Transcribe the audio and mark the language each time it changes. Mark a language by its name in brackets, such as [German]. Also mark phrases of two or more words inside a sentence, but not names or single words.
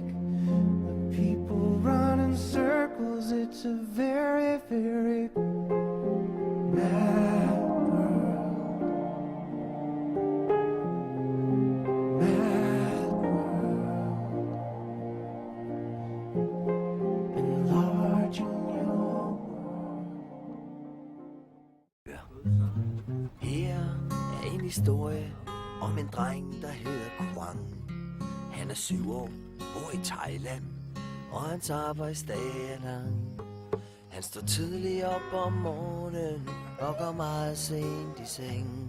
[English] When people run in circles, it's a very, very mad world. Mad world. Enlarging your [Danish] Her er en historie om en dreng, der hedder Quang. Han er 7 år, bor i Thailand, og hans arbejdsdag er lang. Han står tidligt op om morgenen og går meget sent i seng.